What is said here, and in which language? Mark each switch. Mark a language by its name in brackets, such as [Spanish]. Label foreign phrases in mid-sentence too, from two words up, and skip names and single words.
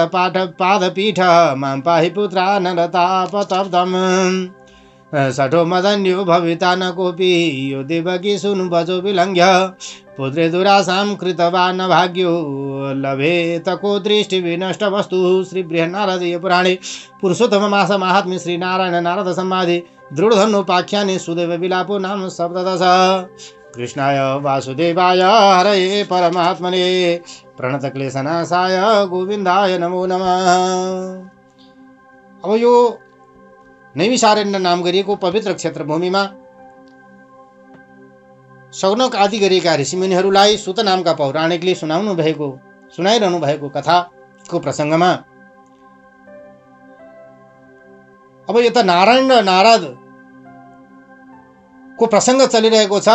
[Sanskrit] पादपीठ मां पाहि पुत्रानलतापतप्तम् षठो मदन्यो भविता न कोऽपि यो देवकी सुनु भजो विलङ्घ्य पुत्रे दुरासां कृतवान् भाग्यो लभेत को दृष्टि विनष्ट वस्तु श्री बृहन्नारदीय पुराणे पुरुषोत्तम मास महात्म्य श्री नारायण नारद संवादे दृढधनुपाख्याने सुदेव विलापो नाम सप्तदश। कृष्णाय वासुदेवाय हरये परमात्मने प्रणतक्लेशनाशाय गोविन्दाय नमो नमः। [Nepali] अब यो नैमिषारण्य नाम गरिएको पवित्र क्षेत्र भूमिमा शौनक आदि गरिएका ऋषिमुनिहरूलाई सुत नामका पौराणिकले सुनाइरहनु भएको कथाको प्रसङ्गमा अब यता नारायण र नारद को प्रसङ्ग चलिरहेको छ।